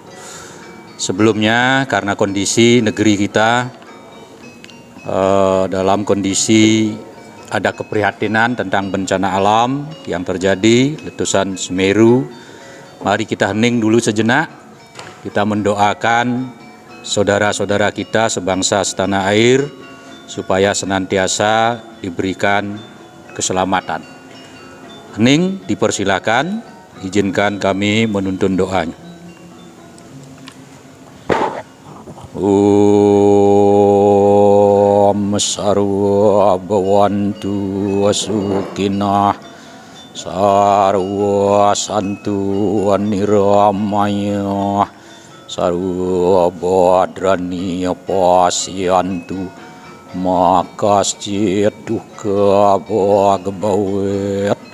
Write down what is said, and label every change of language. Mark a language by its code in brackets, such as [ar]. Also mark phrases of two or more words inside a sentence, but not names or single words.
[id] Sebelumnya karena kondisi negeri kita dalam kondisi ada keprihatinan tentang bencana alam yang terjadi, letusan Semeru, mari kita hening dulu sejenak. Kita mendoakan saudara-saudara kita sebangsa setanah air supaya senantiasa diberikan keselamatan. Hening, dipersilakan, izinkan kami menuntun doanya. [sa] ॐ सर्वे भवन्तु सुखिनः सर्वे सन्तु निरामयाः सर्वे भद्राणि पश्यन्तु मा कश्चिद् दुःख भाग्भवेत्.